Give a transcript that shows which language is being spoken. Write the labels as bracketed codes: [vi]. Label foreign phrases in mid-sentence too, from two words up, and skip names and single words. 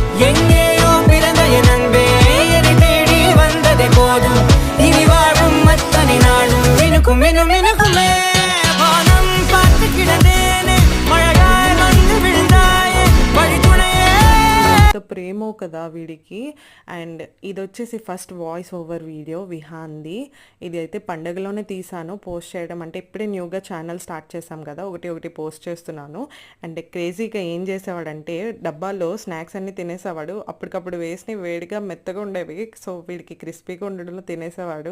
[ta] எங்கேயோ பிறந்த என் அன்பே என்னை தேடி வந்ததே போதும் இனி வாழும் அத்தனை நாளும் மினுக்கும் மினும் மினுக்குமே வானம் பார்த்து கிடந்தேனே மழையாய் வந்து விழுந்தாயே வழித்துணையே [te] ప్రేమో కదా వీడికి. అండ్ ఇది వచ్చేసి ఫస్ట్ [en] voice over video [te] విహాన్ది. ఇది అయితే పండగలోనే తీసాను పోస్ట్ చేయడం, అంటే ఇప్పుడే న్యూగా ఛానల్ స్టార్ట్ చేసాం కదా, ఒకటి ఒకటి పోస్ట్ చేస్తున్నాను. అండ్ క్రేజీగా ఏం చేసేవాడంటే డబ్బాలో స్నాక్స్ అన్నీ తినేసేవాడు, అప్పటికప్పుడు వేసి వేడిగా మెత్తగా ఉండేవి, సో వీడికి క్రిస్పీగా ఉండడంలో తినేసేవాడు.